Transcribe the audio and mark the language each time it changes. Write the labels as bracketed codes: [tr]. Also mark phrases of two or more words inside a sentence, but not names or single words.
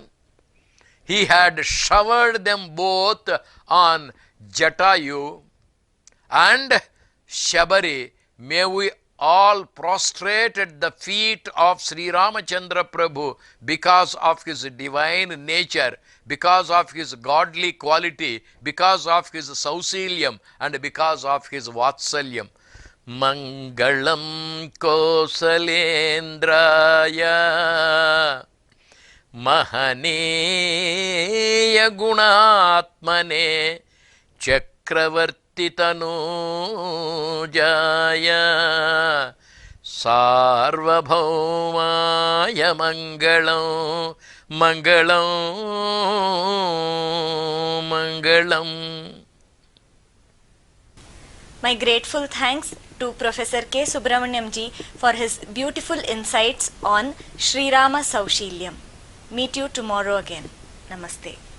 [en] He had showered them both on Jatayu and Shabari. May we all prostrate at the feet of Sri Ramachandra Prabhu because of his divine nature, because of his godly quality, because of his Sausilyam, and because of his Vatsalyam. [sa] Mangalam Kosalendraya Mahaneya Gunatmane Chakravarti Tanujaya Sarvabhaumaya Mangalam Mangalam Mangalam. [en] My grateful thanks to Professor K. Subramaniam ji for his beautiful insights on Sri Rama Saushilyam. Meet you tomorrow again. Namaste.